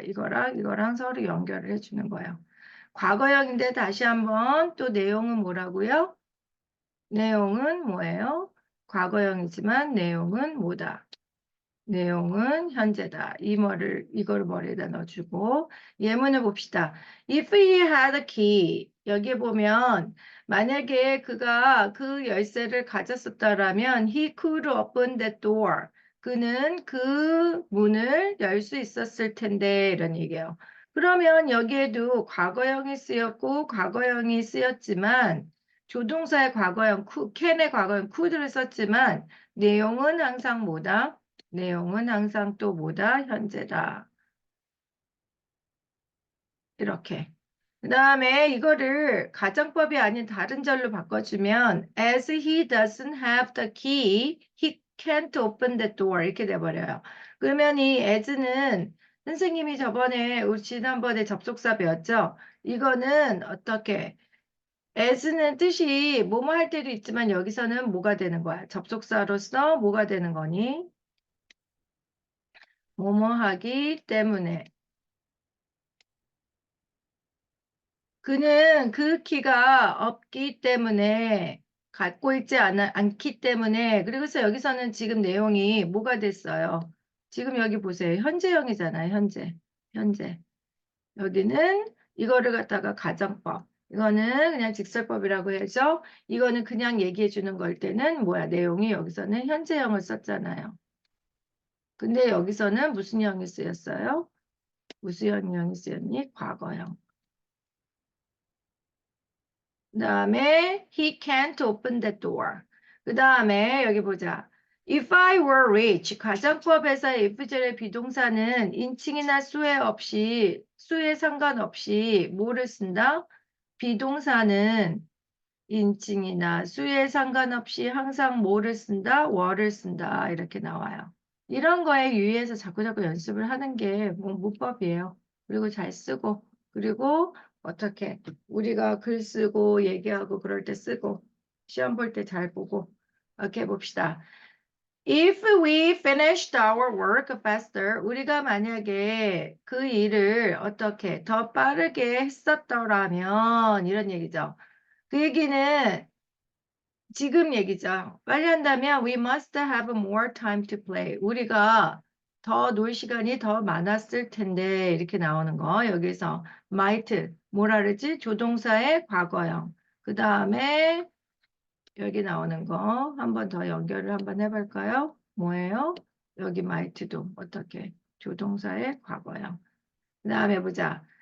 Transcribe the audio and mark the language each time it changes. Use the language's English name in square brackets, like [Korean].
[Korean] 이거랑 서로 연결을 해주는 거예요. 과거형인데 다시 한번 또 내용은 뭐라고요? 내용은 뭐예요? 과거형이지만 내용은 뭐다? 내용은 현재다. 이걸 머리에다 넣어주고, 예문을 봅시다. [English] If he had a key, [Korean] 여기에 보면, 만약에 그가 그 열쇠를 가졌었다라면, [English] he could open that door. [Korean] 그는 그 문을 열 수 있었을 텐데, 이런 얘기예요. 그러면 여기에도 과거형이 쓰였고, 과거형이 쓰였지만, 조동사의 과거형, can의 과거형, could를 썼지만, 내용은 항상 뭐다? 내용은 항상 또 뭐다? 현재다. 이렇게. 그 다음에 이거를 가정법이 아닌 다른 절로 바꿔주면 [English] as he doesn't have the key, he can't open the door [Korean] 이렇게 돼버려요. 그러면 이 as는 선생님이 저번에 우리 지난번에 접속사 배웠죠? 이거는 어떻게 as는 뜻이 뭐뭐 할 때도 있지만 여기서는 뭐가 되는 거야? 접속사로서 뭐가 되는 거니? 뭐뭐 하기 때문에 그는 그 키가 없기 때문에 갖고 있지 않기 때문에 그리고서 여기서는 지금 내용이 뭐가 됐어요? 지금 여기 보세요. 현재형이잖아요. 현재. 여기는 이거를 갖다가 가정법. 이거는 그냥 직설법이라고 해서 이거는 그냥 얘기해 주는 걸 때는 뭐야? 내용이 여기서는 현재형을 썼잖아요. 근데 여기서는 무슨 형이 쓰였어요? 무슨 형이 쓰였니? 과거형. 그 다음에 [English] he can't open the door. [Korean] 그 다음에 여기 보자. [English] If I were rich, [Korean] 가정법에서 if절의 비동사는 인칭이나 수에 상관없이 뭐를 쓴다? 비동사는 인칭이나 수에 상관없이 항상 뭐를 쓴다? were를 쓴다. 이렇게 나와요. 이런 거에 유의해서 자꾸자꾸 연습을 하는 게 뭐 문법이에요. 그리고 잘 쓰고, 그리고 어떻게 우리가 글 쓰고 얘기하고 그럴 때 쓰고, 시험 볼 때 잘 보고. 이렇게 봅시다. [English] If we finished our work faster, [Korean] 우리가 만약에 그 일을 어떻게 더 빠르게 했었더라면, 이런 얘기죠. 그 얘기는 지금 얘기죠. 빨리 한다면 [English] we must have more time to play. [Korean] 우리가 더 놀 시간이 더 많았을 텐데 이렇게 나오는 거. 여기서 might 뭐라 그러지? 조동사의 과거형. 그 다음에 여기 나오는 거 한 번 더 연결을 한번 해볼까요? 뭐예요? 여기 might도 어떻게? 조동사의 과거형. 그 다음에 보자.